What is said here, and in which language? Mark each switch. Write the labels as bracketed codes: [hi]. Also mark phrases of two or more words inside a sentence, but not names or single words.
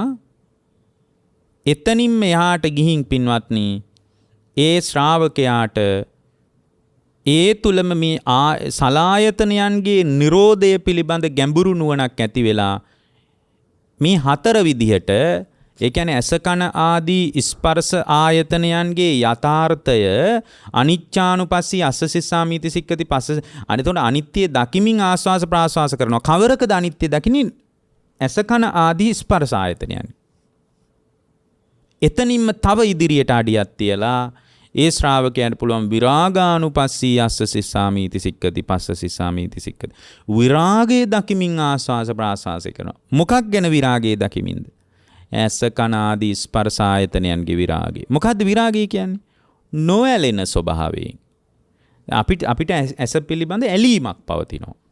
[si] එතනින්ම එහාට ගිහින් පින්වත්නි ඒ ශ්‍රාවකයාට ඒ තුලම මේ සලායතනයන්ගේ නිරෝධය පිළිබඳ ගැඹුරු නුවණක් ඇති වෙලා මේ හතර විදිහට ඒ කියන්නේ ඇස කන ආදී ස්පර්ශ ආයතනයන්ගේ යථාර්ථය [pi] අනිච්චානුපස්සී අස්ස සිස්සාමීති සික්කති පස්ස [si] අනිතොට අනිත්‍ය දකිමින් ආස්වාස ප්‍රාස්වාස කරනවා. කවරකද අනිත්‍ය දකින්නේ? ඇස කන ආදී ස්පර්ශ ආයතනයන්. එතනින්ම තව ඉදිරියට අඩියක් තියලා ඒ ශ්‍රාවකයන්ට පුළුවන් [pi] විරාගානුපස්සී අස්ස සිස්සාමීති සික්කති පස්ස සිස්සාමීති සික්කති. [si] විරාගයේ දකිමින් ආස්වාස ප්‍රාස්වාසය කරනවා. මොකක් ගැන විරාගයේ දකිමින්ද? ඇස කන ආදී ස්පර්ශ ආයතනයන්ගේ විරාගය. මොකද්ද විරාගය කියන්නේ? නොඇලෙන ස්වභාවයෙන්. අපිට ඇස පිළිබඳ ඇලීමක් පවතිනවා.